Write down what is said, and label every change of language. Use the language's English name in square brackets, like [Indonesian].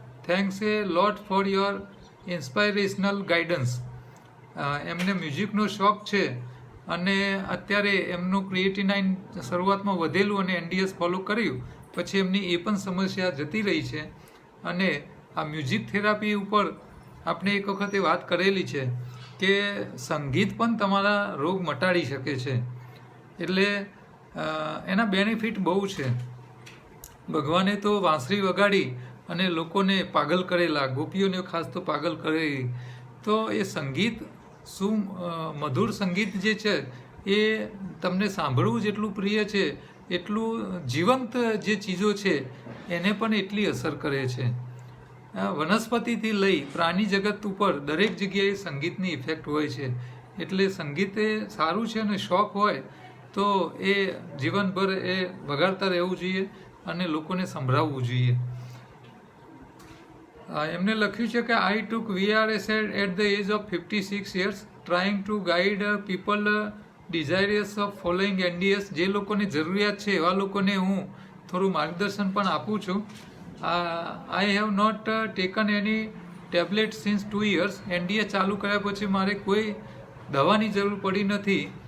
[English] Thanks a lot for your inspirational guidance. [Gujarati] એમને મ્યુઝિકનો શોખ છે અને અત્યારે એમનું ક્રિએટિનાઇન શરૂઆતમાં વધેલું અને NDS ફોલો કર્યું પછી એમની એ પણ સમસ્યા જતી રહી છે. અને આ મ્યુઝિક થેરાપી ઉપર આપણે એક વખતે વાત કરેલી છે કે સંગીત પણ તમારા રોગ મટાડી શકે છે. એટલે એના બેનિફિટ બહુ છે. ભગવાને તો વાંસળી વગાડી અને લોકોને પાગલ કરેલા, ગોપીઓને ખાસ તો પાગલ કરેલી. તો એ સંગીત શું મધુર સંગીત જે છે એ તમને સાંભળવું જેટલું પ્રિય છે એટલું જીવંત જે ચીજો છે એને પણ એટલી અસર કરે છે. વનસ્પતિથી લઈ પ્રાણી જગત ઉપર દરેક જગ્યાએ સંગીતની ઇફેક્ટ હોય છે. એટલે સંગીત એ સારું છે અને શોખ હોય તો એ જીવનભર એ વગાડતા રહેવું જોઈએ અને લોકોને સંભળાવવું જોઈએ. એમને લખ્યું છે કે [English] I took VRS at the age of 56 years trying to guide people desirous of following NDS. [Gujarati] જે લોકોને જરૂરિયાત છે એવા લોકોને હું થોડું માર્ગદર્શન પણ આપું છું. [English] I have not taken any tablet since 2 years. [Gujarati] NDS ચાલુ કર્યા પછી મારે કોઈ દવાની જરૂર પડી નથી.